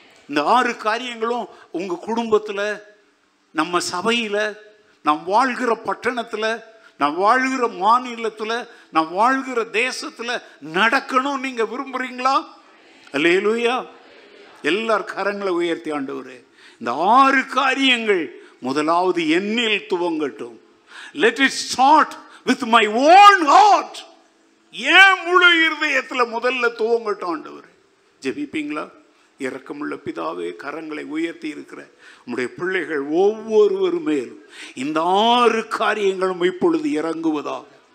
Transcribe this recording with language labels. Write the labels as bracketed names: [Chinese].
[Tamil] இந்த 6 காரியங்களும் உங்கள் குடும்பத்தில், நம்ம சபையில், நாம் வாழ்கிற பட்டணத்தில், நாம் வாழ்கிற மாநிலத்தில், நாம் வாழ்கிற தேசத்தில் நடக்கணும் நீங்கள் விரும்புகிறீங்களா? அல்லேலூயா. எல்லார் கரங்களை உயர்த்தி ஆண்டவரே, இந்த 6 காரியங்கள் முதலாவது என்னில் துவங்கட்டும். [English] Let it start with my own heart. [Tamil] ஏன் முழு இருதயத்தில் முதல்ல துவங்கட்டும் ஆண்டவரே. ஜெபிப்பீங்களா? இரக்கமுள்ள பிதாவே, கரங்களை உயர்த்தி இருக்கிற உம்முடைய பிள்ளைகள் ஒவ்வொருவர் மேலும் இந்த 6 காரியங்களும் இப்பொழுது இறங்குவதாக